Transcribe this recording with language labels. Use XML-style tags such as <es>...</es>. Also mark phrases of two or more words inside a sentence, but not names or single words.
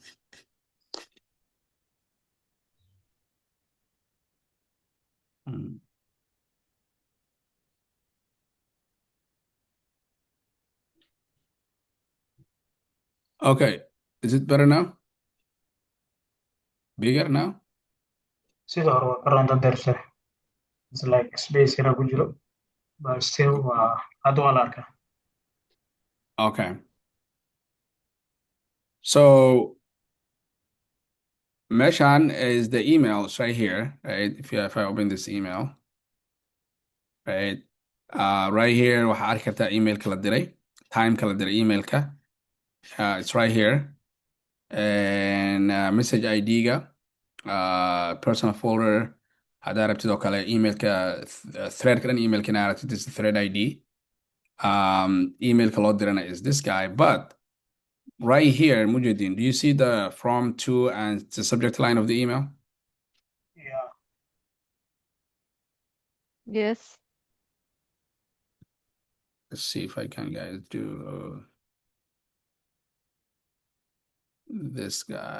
<en>Hmm. Okay. Is it better now? Bigger now?</en> <so>sida hore waa ka roonta dersare</so> <en>it's like space</en> <so>yara ku jiro</so> <en>but still</en> <so>waa hadda waa la arkaa</so> <en>Okay. So Meshan is the email. It's right here, right? If I open this email, right? Right here,</en> <so>waxaa arki kartaa emailka la diray, timeka la diray emailka.</so> <en>It's right here. And message ID-ga, personal folder,</en> <so>haddaa rabtid oo kale emailka, threadka dhan emailka inaa aragtid,</so> <en>this is thread ID.</en> <so>Emailka loo dirana</so> <en>is this guy, but right here, Mujahideen, do you see the from to and the subject line of the email? yeah Yes. Let's see if I can, guys, do this guy.</en>